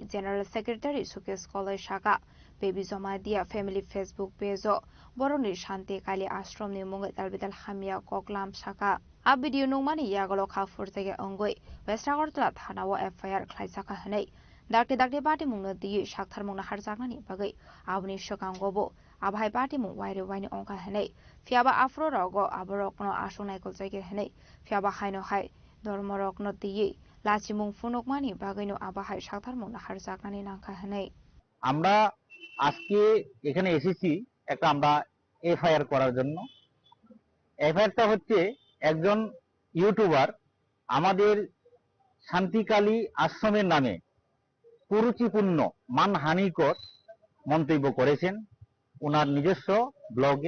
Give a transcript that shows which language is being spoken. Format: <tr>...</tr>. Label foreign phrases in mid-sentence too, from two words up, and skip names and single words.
<en>General Secretary</en> <trp>Shukesh Kolai Shaka Baby Zoma Dia Family Facebook page Boroni Shanti Kali Ashram ni Mungai Dalbidal Hamia Koklam Shaka A video nungmani Yagolo Khafur Tege Ongoi West Agartala Thanawa FIR Klai Shaka Hanei dakte dakte party mungno di shakthar mungna harjaknani bagai aboni shokangobo abhai party mung waire waini ongka hanei fiaba afro rogo aborokno asonai koljaige hanei fiaba haino hai dormorokno di লাচিমুং ফুনকমানি বাগাইনো আবাহাই সাধার মূল্য হারজাকনানি নাঙ্কা হানাই</trp> <bn>আমরা আজকে এখানে এসেছি একটা আমরা এফআইআর করার জন্য। এফআইআরটা হচ্ছে একজন ইউটিউবার আমাদের শান্তিকালী আশ্রমের নামে কুরুচিপূর্ণ মানহানিকর মন্তব্য করেছেন ওনার নিজস্ব ব্লগে।</bn>